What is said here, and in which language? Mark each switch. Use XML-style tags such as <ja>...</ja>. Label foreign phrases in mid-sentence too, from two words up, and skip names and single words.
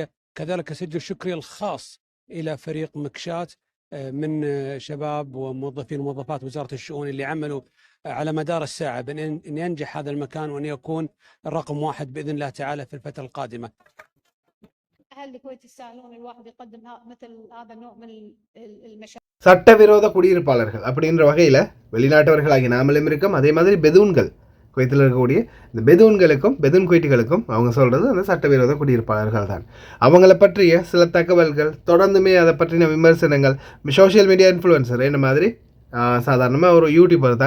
<ar>كذلك أسجل شكري الخاص إلى فريق مكشات من شباب وموظفين وموظفات وزارة الشؤون اللي عملوا على مدار الساعة بأن ينجح هذا المكان وأن يكون الرقم 1 بإذن الله تعالى في الفترة القادمة. أهل الكويت يستاهلون الواحد يقدم مثل هذا النوع من المشاريع.</ar> <ta>சட்டவிரோத குடியிருப்பாளர்கள் அப்படின்ற வகையில் வெளிநாட்டவர்களாகி நாமளும் இருக்கோம். அதே மாதிரி பெதூன்கள், குவைத்தில் இருக்கக்கூடிய இந்த பெதூன்களுக்கும் பெதூன் குவைட்டிகளுக்கும் அவங்க சொல்கிறது அந்த சட்டவிரோத குடியிருப்பாளர்கள் தான். அவங்கள பற்றிய சில தகவல்கள், தொடர்ந்துமே அதை பற்றின விமர்சனங்கள்,</ta> <en>social media influencer</en> <ta>என்ன மாதிரி சாதாரணமாக ஒரு யூடியூபர் தான்.</ta>